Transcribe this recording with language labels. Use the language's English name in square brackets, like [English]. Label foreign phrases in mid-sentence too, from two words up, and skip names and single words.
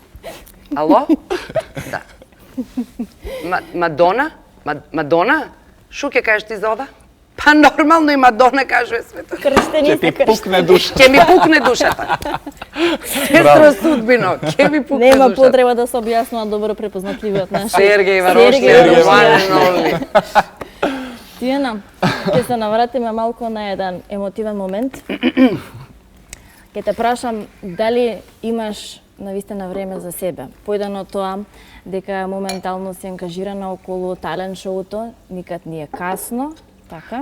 [Macedonian] Ало? Да. Мадона? Мадона? Шо ќе кажеш ти за ова? Па нормално и Мадона кажува свето. Крштени Ќе ти се крштени. пукне душа. Ќе ми пукне душата. Сестро Судбино, ќе ми пукне Нема душата. потреба да се објаснува добро препознатливиот наш. Сергеј Варошли, Сергеј [English] one and only. [Macedonian] Тијана, ќе се навратиме малку на еден емотивен момент. Ќе те прашам дали имаш навистина време за себе. Појдено тоа дека моментално си ангажирана околу талент шоуто, никад не е касно, така?